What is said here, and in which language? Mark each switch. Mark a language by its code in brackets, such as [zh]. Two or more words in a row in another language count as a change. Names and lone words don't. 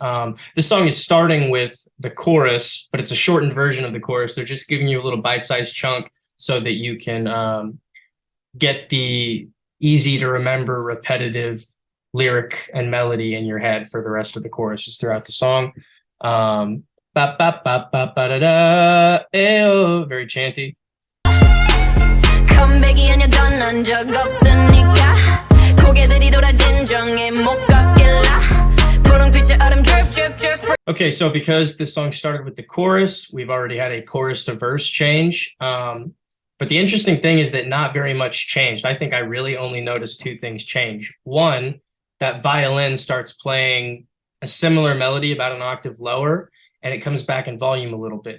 [en] This song is starting with the chorus, but it's a shortened version of the chorus. They're just giving you a little bite-sized chunk so that you can get the easy to remember repetitive lyric and melody in your head for the rest of the choruses throughout the song. Ba ba ba ba ba da da, ayo, very chanty. [ko] 컴백이 아니야 떠난 적 없으니까 고개들이 돌아 진정에 못 걷길라 분홍빛의 얼음 [en] drip drip drip. Okay, so because this song started with the chorus, we've already had a chorus to verse change. But the interesting thing is that not very much changed. I think I really only noticed two things change. One, that violin starts playing a similar melody about an octave lower, and it comes back in volume a little bit.